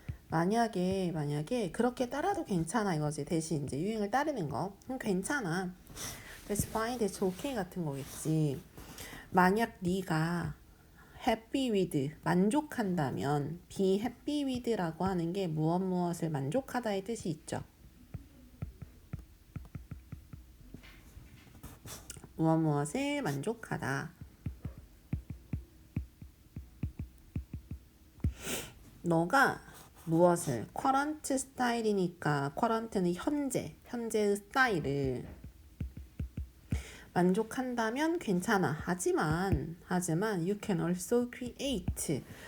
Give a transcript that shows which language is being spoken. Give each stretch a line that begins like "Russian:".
Korean: 만약에 그렇게 따라도 괜찮아 이거지. 대신 이제 유행을 따르는 거. 괜찮아.
English: That's fine, that's okay
Korean: 같은 거겠지. 만약 네가 happy with 만족한다면 be happy with라고 하는 게 무엇을 만족하다의 뜻이 있죠. 무엇을 만족하다. 너가 무엇을 current 스타일이니까 current는 현재의 스타일을 만족한다면 괜찮아. 하지만
English: you can also create.